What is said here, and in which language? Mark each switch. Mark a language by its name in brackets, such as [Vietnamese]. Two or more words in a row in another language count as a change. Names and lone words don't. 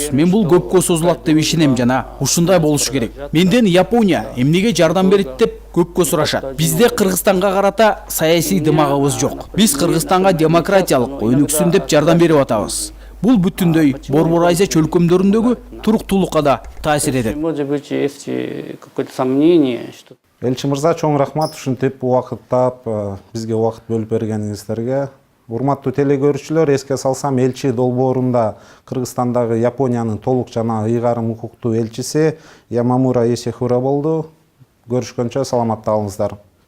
[Kyrgyz] Мен бул көпкө созулат деп ишенем жана ушундай болушу керек. Менден Япония эмнеге жардам берет деп көпкө сурашат. Бизде Кыргызстанга карата саясий дымагыбыз жок. Биз Кыргызстанга демократиялык өнүксүн деп жардам берип атабыз. Бул бүтүндөй Борбор Азия чөлкөмдөрүндөгү туруктуулукка да таасир этет. [Russian] Может быть, есть какое-то сомнение, что [Kyrgyz] Элчи мырза, чоң рахмат ушинтип убакыт таап бизге убакыт бөлүп бергениңиздерге. Урматтуу телекөрүүчүлөр, эске салсам, элчи долбоорунда Кыргызстандагы Япониянын толук жана ыйгарым укуктуу элчиси Ямамура Есихура болду. Көрүшкөнчө саламатта калыңыздар.